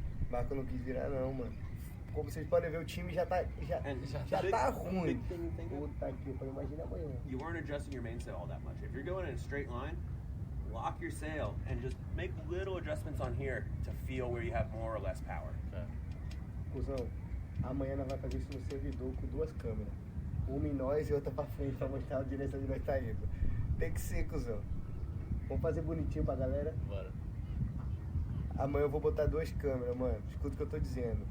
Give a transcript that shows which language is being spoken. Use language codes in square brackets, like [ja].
[pt] Marco não quis virar não, mano. Como vocês podem ver, o time já tá, já [en] Big- [pt] tá ruim. [en] big thing you think of? [pt] Puta que pariu, imagina amanhã. [en] You aren't adjusting your mainsail all that much. If you're going in a straight line, lock your sail and just make little adjustments on here to feel where you have more or less power. [pt] Cusão, amanhã nós vamos fazer isso no servidor com duas câmeras. Uma em nós e outra pra frente pra mostrar a direção de nós tá indo. Tem que ser, cuzão. Vamos fazer bonitinho pra galera. Bora. Amanhã eu vou botar duas câmeras, mano. Escuta o que eu tô dizendo.